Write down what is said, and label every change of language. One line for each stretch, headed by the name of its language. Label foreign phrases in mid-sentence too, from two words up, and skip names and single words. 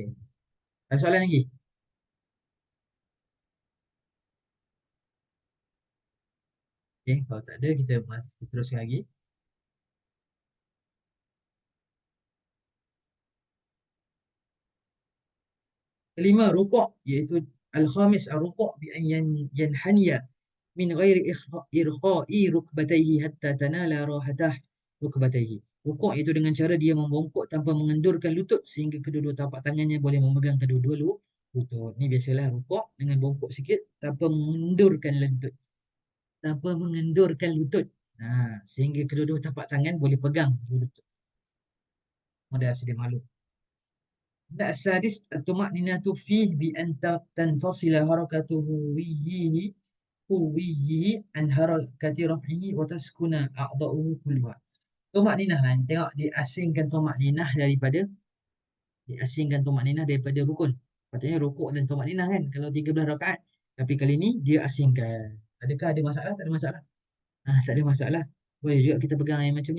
Malay: Ada soalan lagi? Okay. Kalau tak ada, kita teruskan lagi. Kelima, rukuk, iaitu
Arabic: الخامس الركوع بأن ينحني من غير إرخاء ركبتيه حتى تنال راحتاه ركبتيه.
Malay: Rukuk itu dengan cara dia membongkok tanpa mengendurkan lutut sehingga kedua-dua tapak tangannya boleh memegang kedua-dua lutut. Ni biasalah rukuk dengan bongkok sikit tanpa mengendurkan lutut. Tanpa mengendurkan lutut. Sehingga kedua-dua tapak tangan boleh pegang lutut. Mudah sedia maklum.
Arabic: لا السادس الطمأنينة فيه بأن تنفصل حركة هويه عن حركة رفعه وتسكن أعضاؤه كلها.
Malay: Tumakninahan, tengok diasingkan tumakninah daripada rukun. Patutnya rukuk dan tumakninah kan kalau 13 rakaat. Tapi kali ni dia asingkan. Adakah ada masalah? Tak ada masalah. Tak ada masalah. Boleh juga kita pegang yang macam ni.